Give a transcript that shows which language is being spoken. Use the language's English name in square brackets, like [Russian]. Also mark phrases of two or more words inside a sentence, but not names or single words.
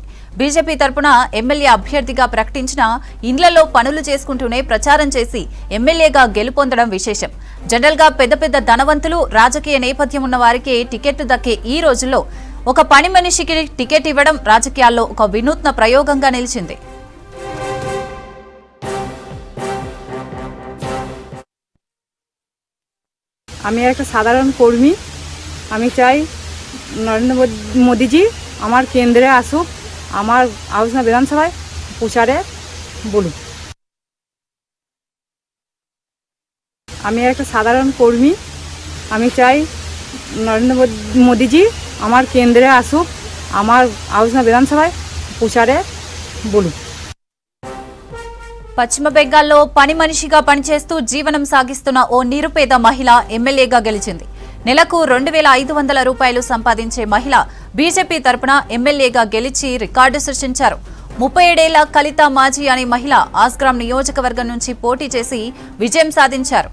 [Telugu] బీజేపీ తరపున ఎమ్మెల్యే అభ్యర్థిగా ప్రకటించిన ఇండ్లలో పనులు చేసుకుంటూనే ప్రచారం చేసి ఎమ్మెల్యేగా గెలుపొందడం విశేషం. జనరల్ గా పెద్ద పెద్ద ధనవంతులు, రాజకీయ నేపథ్యం ఉన్న వారికి టికెట్ దక్కే ఈ రోజుల్లో ఒక పని మనిషికి టికెట్ ఇవ్వడం రాజకీయాల్లో ఒక వినూత్న ప్రయోగంగా నిలిచింది. [Bangla] আমি একটা সাধারণ কর্মী। আমি চাই নরেন্দ্র মোদীজি আমার কেন্দ্রে আসুক, আমার আলোচনা বিধানসভায় প্রচারে বলুক। আমি একটা সাধারণ কর্মী। আমি চাই নরেন্দ্র মোদীজি আমার কেন্দ্রে আসুক, আমার আলোচনা বিধানসভায় প্রচারে বলুক। [Telugu] పశ్చిమ బెంగాల్లో పని మనిషిగా పనిచేస్తూ జీవనం సాగిస్తున్న ఓ నిరుపేద మహిళ ఎమ్మెల్యేగా గెలిచింది. నెలకు 2,500 రూపాయలు సంపాదించే మహిళ బీజేపీ తరపున ఎమ్మెల్యేగా గెలిచి రికార్డు సృష్టించారు. 37 ఏళ్ల కలిత మాజీ అనే మహిళ ఆస్గ్రామ్ నియోజకవర్గం నుంచి పోటీ చేసి విజయం సాధించారు.